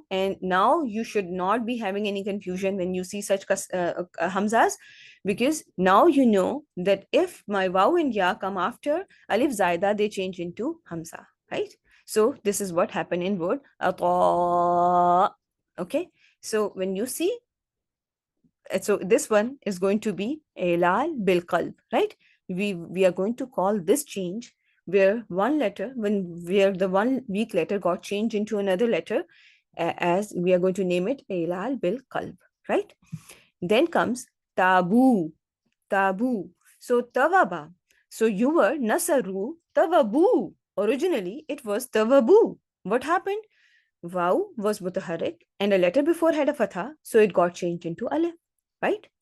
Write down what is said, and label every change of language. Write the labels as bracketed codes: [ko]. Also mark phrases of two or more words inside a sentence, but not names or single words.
[en] And now you should not be having any confusion when you see such hamzas, because now you know that if my waw and ya come after [ar] ألف زائدة, [en] they change into hamza, right? So this is what happened in word ata. Okay, so when you see, so this one is going to be [ar] إعلال بالقلب, [en] right? We are going to call this change where where the one weak letter got changed into another letter, as we are going to name it [ar] إعلال بالقلب, [en] right? Then comes tabu. So tawaba. So you were [ar] نصروا ثوابو. [en] Originally it was tawabu. What happened? Waw was mutaharrik and a letter before had a fatha, so it got changed into alif, right?